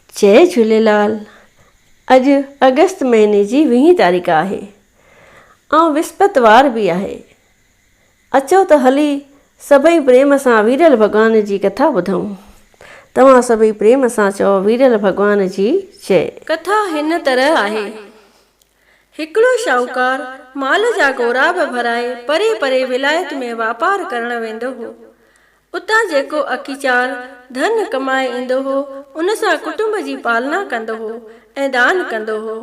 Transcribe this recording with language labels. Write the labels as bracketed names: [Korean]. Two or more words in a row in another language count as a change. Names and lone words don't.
[Sindhi] जय झूलेलाल। अॼु अगस्त महीने जी 20 तारीख़ आहे ऐं विस्पतिवार बि आहे। अचो त हली सभई प्रेम सां वीरल भॻवान जी कथा ॿुधूं। तव्हां सभई प्रेम सां चओ वीरल भॻवान जी जय। कथा हिन तरह आहे। हिकिड़ो शाहूकार माल जा गोराब भराए परे परे विलायत में वापार करण वेंदो हो। उतां जेको अखीचार धन कमाए ईंदो हो उन सां कुटुंब जी पालना कंदो हो ऐं दान कंदो हो।